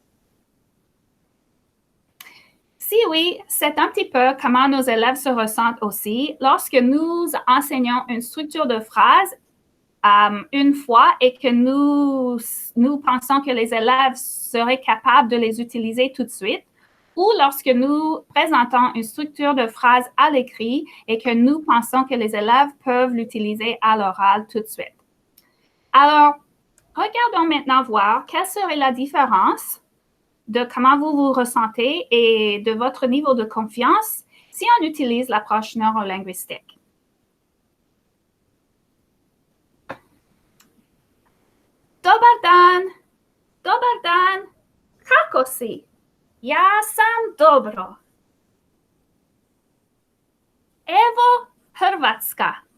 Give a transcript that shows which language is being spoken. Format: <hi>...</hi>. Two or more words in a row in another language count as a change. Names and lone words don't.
<fr>Si oui, c'est un petit peu comment nos élèves se ressentent aussi lorsque nous enseignons une structure de phrase une fois et que nous pensons que les élèves seraient capables de les utiliser tout de suite, ou lorsque nous présentons une structure de phrase à l'écrit et que nous pensons que les élèves peuvent l'utiliser à l'oral tout de suite. Alors, regardons maintenant voir quelle serait la différence de comment vous vous ressentez et de votre niveau de confiance si on utilise l'approche neurolinguistique.</fr> <hr>Dobar dan, kako si? Ja sam dobro. Evo Hrvatska.</hr>